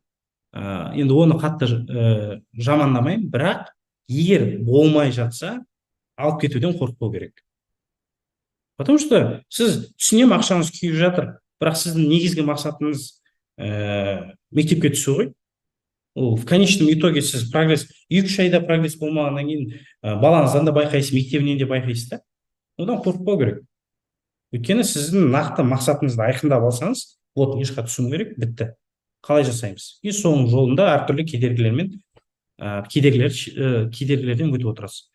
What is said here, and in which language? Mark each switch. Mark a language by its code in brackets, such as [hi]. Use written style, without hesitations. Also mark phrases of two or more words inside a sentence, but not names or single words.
[kk] Енді оны қатты жамандамаймын, бірақ егер болмай жатса, алып кетуден қорықпау керек. [ru] Потому что [kk] сіз түсінемін, ақшаңыз күйіп жатыр, бірақ сіздің негізгі мақсатыңыз мектепке түсу ғой. Ол [ru] в конечном итоге [kk] сіз прогресс 2-3 айда прогресс болмағаннан кейін балаңыздан да байқайсыз, мектебінен де байқайсыз да. Одан қорықпау керек. Өйткені сіздің нақты мақсатыңызды айқындап алсаңыз, вот мына жаққа түсуім керек, бітті. Қалай жасаймыз? И соның жолында әртүрлі кедергілерден өтіп отырасыз.